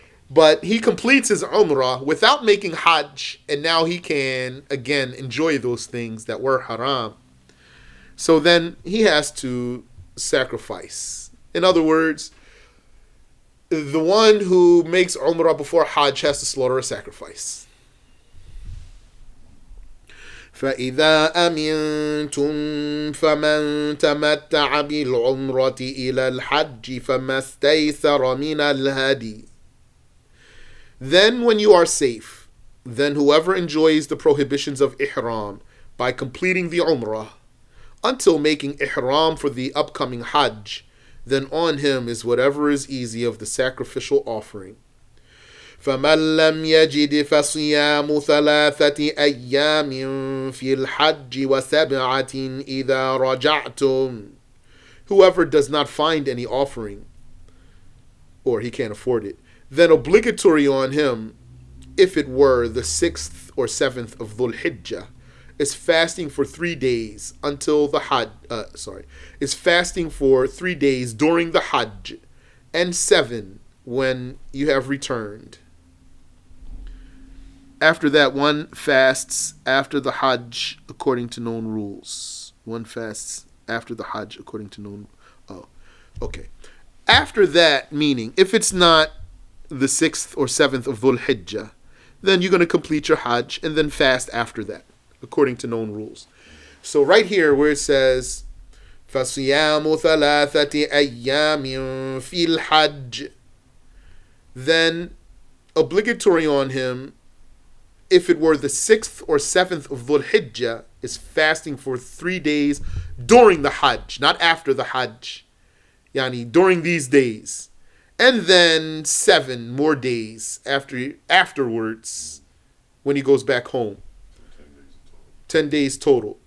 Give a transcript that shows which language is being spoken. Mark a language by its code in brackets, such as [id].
[en] But he completes his umrah without making hajj, and now he can, again, enjoy those things that were haram. So then he has to sacrifice. In other words, the one who makes umrah before hajj has to slaughter a sacrifice. [ar] فإذا أمنتم فمن تمتع بالعمرة إلى الحج فما استيسر من الهدي. [en] Then when you are safe, then whoever enjoys the prohibitions of ihram by completing the umrah until making ihram for the upcoming hajj, then on him is whatever is easy of the sacrificial offering. [ar] فمن لم يجد فصيام 3 أيام في الحج و7 إذا رجعتم. [en] Whoever does not find any offering, or he can't afford it, then obligatory on him, if it were the 6th or 7th of Dhul Hijjah, is fasting for 3 days until the Hajj. Is fasting for 3 days during the Hajj, and 7 when you have returned. After that, one fasts after the Hajj according to known rules. One fasts after the Hajj according to known. Oh, okay. After that, meaning if it's not the 6th or 7th of Dhul Hijjah, then you're going to complete your Hajj and then fast after that, according to known rules. So right here where it says, [ar] فصيام ثلاثة أيام في الحج. [en] Then obligatory on him, if it were the 6th or 7th of Dhul Hijjah, is fasting for 3 days during the Hajj, not after the Hajj. Yani during these days. And then 7 more days afterwards when he goes back home. 10 days total.